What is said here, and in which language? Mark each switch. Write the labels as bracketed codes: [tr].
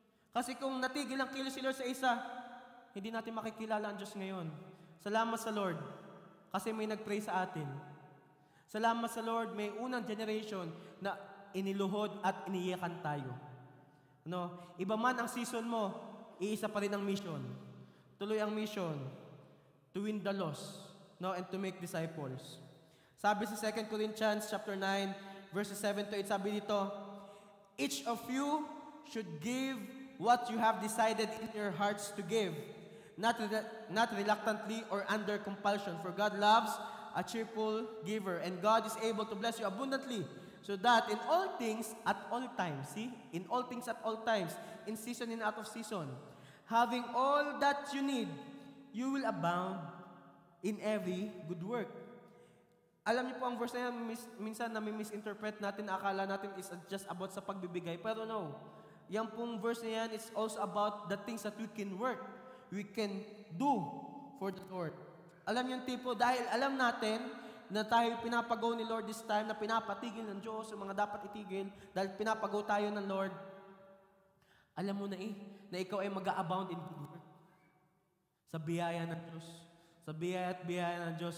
[tl] Kasi kung natigil ang kilos si Lord sa isa, hindi natin makikilala ang Diyos ngayon. Salamat sa Lord kasi may nag-pray sa atin. Salamat sa Lord, may unang generation na iniluhod at iniyakan tayo. Iba man ang season mo, iisa pa rin ang mission. Tuloy ang mission, [en] to win the lost, and to make disciples. [tl] Sabi sa 2 Corinthians chapter 9, verses 7 to 8, sabi dito, [en] each of you should give what you have decided in your hearts to give, not reluctantly or under compulsion, for God loves a cheerful giver, and God is able to bless you abundantly, so that in all things, at all times, in all things at all times, in season and out of season, having all that you need, you will abound in every good work. [tl] Alam niyo po ang verse na yan, minsan nami-misinterpret natin, akala natin [en] is just about [tl] sa pagbibigay, pero no. Yang pong verse na yan, [en] it's also about the things that we can work, we can do for the Lord. [tl] Alam yung tipo, dahil alam natin na tayo pinapagaw ni Lord [en] this time, [tl] na pinapatigil ng Diyos, yung mga dapat itigil, dahil pinapagaw tayo ng Lord, alam mo na na ikaw ay mag-a-abound in good work. Sa biyaya ng Diyos. Sa biyaya at biyaya ng Diyos.